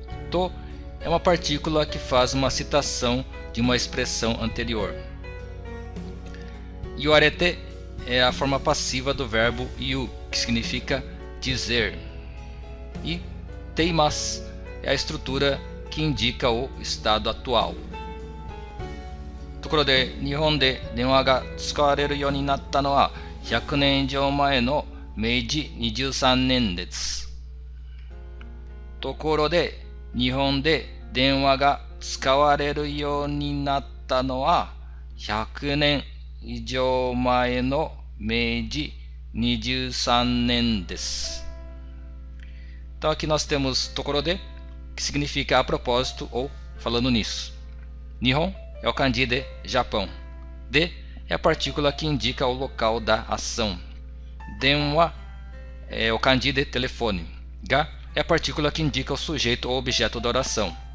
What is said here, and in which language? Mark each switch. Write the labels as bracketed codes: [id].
[pt] To é uma partícula que faz uma citação de uma expressão anterior. Iwarete é a forma passiva do verbo yu, que significa dizer. E teimasu é a estrutura que indica o estado atual. [ja] ところで日本で電話が使われるようになったのは100年以上前の明治23年です。ところで日本で電話が使われるようになったのは100年以上前の明治23年です。 [pt] Então aqui nós temos ところで, que significa a propósito ou falando nisso. Nihon é o kanji de Japão. De é a partícula que indica o local da ação. Denwa é o kanji de telefone. Ga é a partícula que indica o sujeito ou objeto da oração.